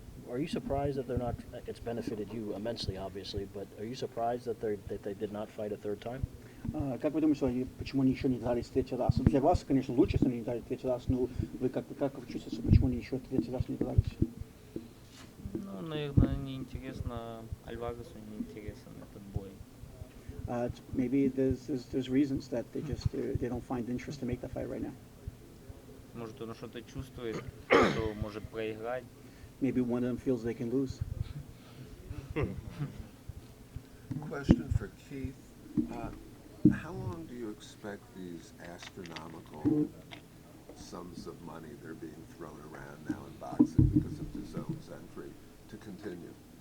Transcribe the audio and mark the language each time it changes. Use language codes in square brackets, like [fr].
[en] Are you surprised that they're not? It's benefited you immensely, obviously, but are you surprised that they did not fight a third time? [ru] Как вы думаете, почему они еще не дрались в третий раз? Для вас, конечно, лучше, если они не дрались в третий раз, но вы как вы чувствуете, почему они еще в третий раз не дрались? Ну, наверное, неинтересно Альваресу, неинтересен этот бой. [en] Maybe there's reasons that they don't find interest to make that fight right now. [ru] Может, он что-то чувствует, что может проиграть. [en] Maybe one of them feels they can lose. Question for Keith. How long do you expect these astronomical sums of money that are being thrown around now in boxing because of the zone's entry to continue?